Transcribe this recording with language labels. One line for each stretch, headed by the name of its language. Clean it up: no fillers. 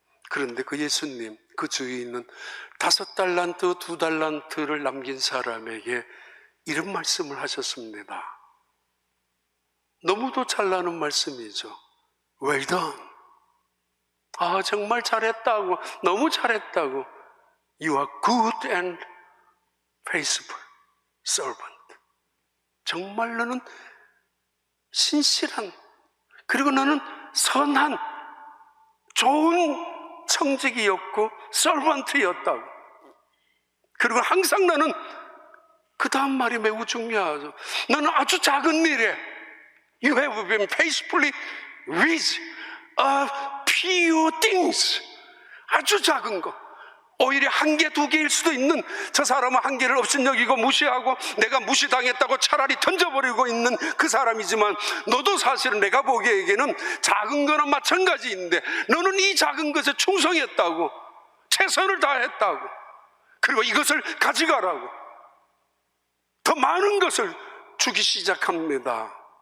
Korean: 그런데 그 예수님, 그 주인은 5달란트, 2달란트를 남긴 사람에게 이런 말씀을 하셨습니다. 너무도 잘나는 말씀이죠.
English: Well done.
Korean: 정말 잘했다고, 너무 잘했다고.
English: You are good and faithful servant.
Korean: 정말 너는 신실한, 그리고 너는 선한, 좋은 청직이었고 서번트였다고. 그리고 항상 너는, 그 다음 말이 매우 중요하죠. 너는 아주 작은 일에
English: You have been faithfully with a few things.
Korean: 아주 작은 거, 오히려 1개, 2개일 수도 있는, 저 사람은 1개를 업신여기고 무시하고 내가 무시당했다고 차라리 던져버리고 있는 그 사람이지만, 너도 사실은 내가 보기에는 작은 거나 마찬가지인데 너는 이 작은 것에 충성했다고, 최선을 다했다고, 그리고 이것을 가져가라고 더 많은 것을 주기 시작합니다.